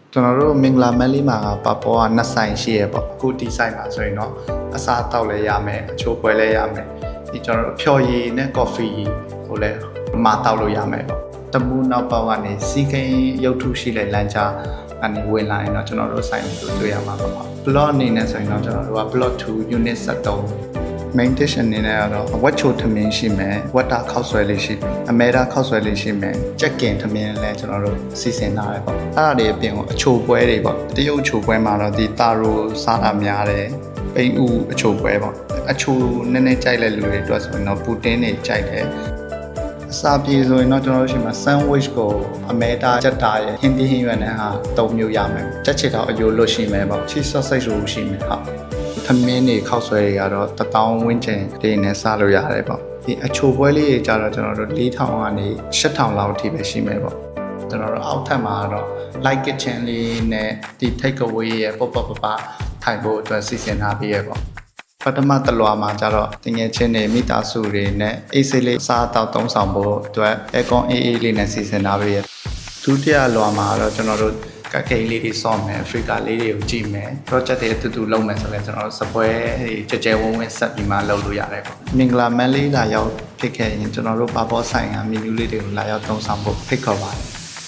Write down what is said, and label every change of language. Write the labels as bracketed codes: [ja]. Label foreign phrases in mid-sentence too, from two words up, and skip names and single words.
[my] ကျွန်တော်တို့မင်္ဂလာမက်လေးမှာပါပေါ်ကနှစ်ဆိုင်ရှိရပေါ့အခုဒီဆိုင်မှာဆိုရင်တော့အစားတောက်လည်းရမယ်အချိုးပွဲလည်းရမယ်ဒီကျွန်တော်တို့ဖြော်ရည်နဲ့ကော်ဖီကိုလည်းမှာတောက်လို့ရမယ်ပေါ့တမူးနောက်ပေါက်ကနေစီကိန်းရုပ်ထုရှိတဲ့လမ်းကြားအနေဝင်လာရင်တော့ကျွန်တော်တို့ဆိုင်ကိုတွေ့ရမှာပေါ့ plot အနေနဲ့ဆိုရင်တော့ကျွန်တော်တို့က [en] plot 2 unit 73 main dish [my] အနေနဲ့ကတော့ဝက်ချိုထမင်းရှိမယ်ဝက်တာခောက်ဆွဲလေးရှိတယ်အမဲတာခောက်ဆွဲလေးရှိမယ်ကြက်ကင်ထမင်းလည်းကျွန်တော်တို့စီစဉ်ထားတယ်ပေါ့အဲ့ဒါတွေအပြင်ကိုအချိုပွဲတွေပေါ့တရုတ်အချိုပွဲမှာတော့ဒီတာရိုစားတာများတယ်ပိန်ဥအချိုပွဲ ပေါ့အချိုနည်းနည်းကြိုက်တဲ့လူတွေအတွက်ဆိုရင်တော့ပူတင်းတွေကြိုက်တယ်အစာပြေဆိုရင်တော့ကျွန်တော်တို့ရှိမှာ sandwich ကိုအမဲတာကြက်တာရဲ့ဟင်းသီးဟင်းရွက်နဲ့ဟာ၃မျိုးရမယ်ကြက်ချစ်တော့အယိုလွတ်ရှိမယ် ပေါ့ [en] cheese sausage [my] လို့ရှိမယ်ဟုတ်သမင်းတွေခောက်ဆွဲတွေကတော့1000ဝန်းကျင်တွေနဲ့စားလို့ရတယ်ပေါ့ဒီအချိုပွဲလေးတွေကြတော့ကျွန်တော်တို့4000ကနေ 8000လောက်အထိပဲရှိမယ်ပေါ့ကျွန်တော်တို့အောက်ထပ်မှာတော့ [en] light kitchen [my] လေးနဲ့ဒီ [en] take away [my] ရဲ့ပေါ့ပေါ့ပထိုင်ဖို့အတွက် စီစဉ်ထားပြီးရပေါ့ပထမတလွာမှာကျတော့တငယ်ချင်းတွေမိသားစုတွေနဲ့အေးဆေးလေးစားတောက်သုံးဆောင်ဖို့အတွက်အကွန်အေးအေးလေးနဲ့စီစဉ်ထားပြီးရဒုတိယလွာမှာတော့ကျွန်တော်တို့ကကိန်းလေးတွေစောင့်မယ်အာဖရိကလေးတွေကိုကြည့်မယ် project တွေအတူတူလုပ်မယ်ဆိုရင်ကျွန်တော်တို့စပွဲတွေကြဲဝုန်းဝင်းဆက်ပြီးမှလုပ်လို့ရတယ်ပေါ့မင်္ဂလာမန်လေးလာရောက်ဖြစ်ခဲ့ရင်ကျွန်တော်တို့ပါပေါ်ဆိုင်ကမီနူးလေးတွေကိုလာရောက်သုံးဆောင်ဖို့ဖိတ်ခေါ်ပါတယ်